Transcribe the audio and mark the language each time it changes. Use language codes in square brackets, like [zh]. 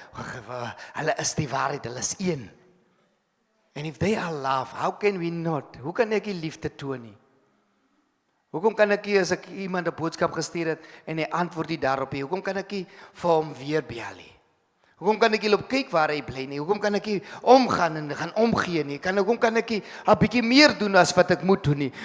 [af] Hulle is die waarheid, hulle is een. [en] And if they are love, how can we not? [af] Hoe kan ek die liefde toon nie? Hoekom kan ek nie as ek iemand 'n boodskap gestuur het en hy antwoord nie daarop nie? Hoekom kan ek nie vir hom weer bel nie? Hoekom kan ek nie op kyk waar hy bly nie? Hoekom kan ek nie omgaan en gaan omgee nie? Hoekom kan ek nie 'n bietjie meer doen as wat ek moet doen nie?